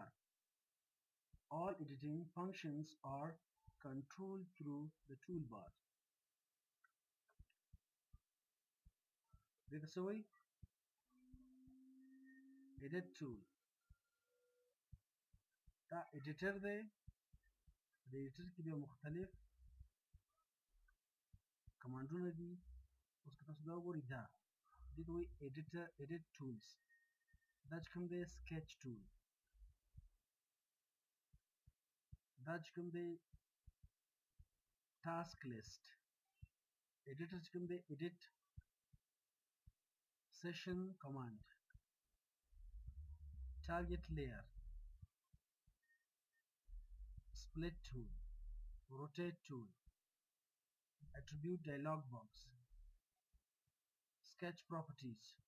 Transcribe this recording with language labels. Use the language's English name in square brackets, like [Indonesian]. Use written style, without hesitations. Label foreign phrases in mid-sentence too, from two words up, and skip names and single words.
[English] All editing functions are controlled through the toolbar. With the edit tool. [Pashto] دا editor دی. د editor کې بیا مختلف کمانډونه دي. اوس که تاسو دا وګورئ دا دې ته وایي [English] edit tools. [Pashto] دا چې کوم دی [English] sketch tool. [Pashto] دا چې کوم دی [English] task list. [Pashto] editor چې کوم دی [English] edit session command. target layer, split tool, rotate tool, attribute dialog box, sketch properties.